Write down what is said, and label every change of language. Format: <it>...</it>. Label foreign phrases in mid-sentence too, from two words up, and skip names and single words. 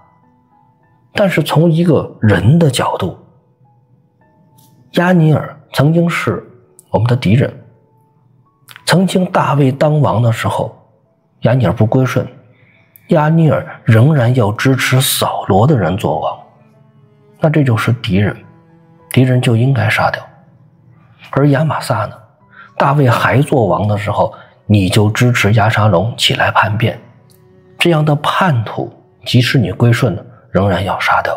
<zh>但是從一個人的角度，押尼珥曾經是我们的敌人，曾经大衛當王的時候，押尼珥不歸順，押尼珥仍然要支持掃羅的人做王，那這就是敵人，敵人就應該殺掉。而亞瑪撒呢，大衛還做王的時候，你就支持押沙龍起來叛變，這樣的叛徒，即使你歸順了，仍然要殺掉。</zh>